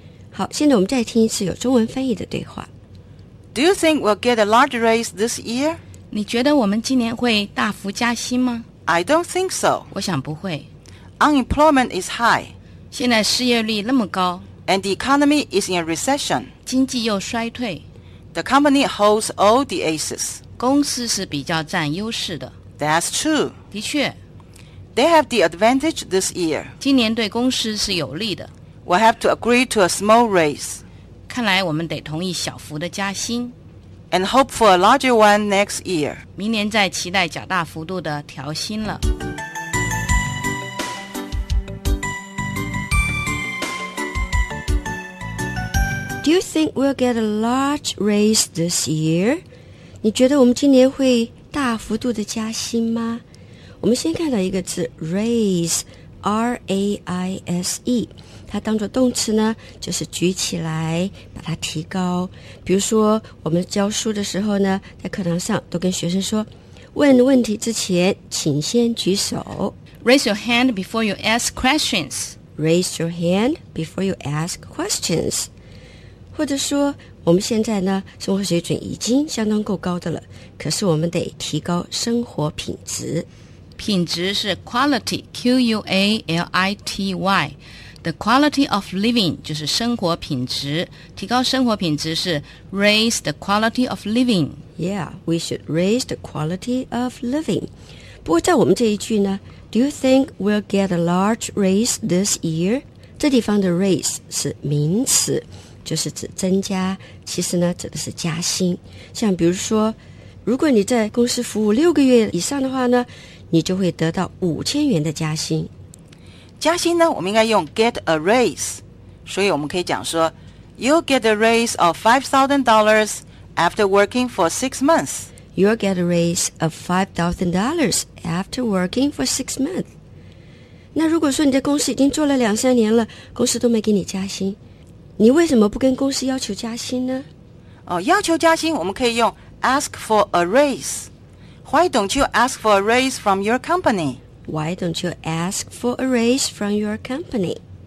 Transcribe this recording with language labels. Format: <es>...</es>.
<zh>好，现在我们再听一次有中文翻译的对话。</zh> <en>Do you think we'll get a large raise this year?</en> <zh>你觉得我们今年会大幅加薪吗？</zh> <en>I don't think so.</en> <zh>我想不会。</zh> <en>Unemployment is high.</en> <zh>现在失业率那么高。</zh> <en>And the economy is in a recession.</en> <zh>经济又衰退。</zh> <en>The company holds all the aces.</en> <zh>公司是比较占优势的。</zh> <en>That's true.</en> <zh>的确。</zh> <en>They have the advantage this year.</en> <zh>今年对公司是有利的。</zh> <en>We have to agree to a small raise.</en> <zh>看来我们得同意小幅的加薪。</zh> <en>And hope for a larger one next year.</en> <zh>明年再期待较大幅度的调薪了。</zh> <en>Do you think we'll get a large raise this year?</en> <zh>你觉得我们今年会大幅度的加薪吗？我们先看到一个字 raise, R-A-I-S-E。它当作动词呢，就是举起来，把它提高。比如说，我们教书的时候呢，在课堂上都跟学生说，问问题之前，请先举手。</zh> <en>Raise your hand before you ask questions. Raise your hand before you ask questions.</en> <zh>或者说，我们现在呢，生活水准已经相当够高的了，可是我们得提高生活品质。品质是 quality, Q-U-A-L-I-T-Y。</zh> <en>The quality of living</en> <zh>就是生活品质，提高生活品质是</zh> <en>raise the quality of living. Yeah, we should raise the quality of living.</en> <zh>不过在我们这一句呢</zh> <en>Do you think we'll get a large raise this year?</en> <zh>这地方的 raise 是名词，就是指增加，其实呢指的是加薪。像比如说，如果你在公司服务六个月以上的话呢，你就会得到5000元的加薪。加薪呢，我们应该用 get a raise， 所以我们可以讲说 ，</zh> <en>You'll get a raise of $5,000 after working for 6 months. You'll get a raise of $5,000 after working for 6 months.</en> <zh>那如果说你在公司已经做了两三年了，公司都没给你加薪，你为什么不跟公司要求加薪呢？哦，要求加薪，我们可以用 ask for a raise.</zh> <en>Why don't you ask for a raise from your company? Why don't you ask for a raise from your company?</en>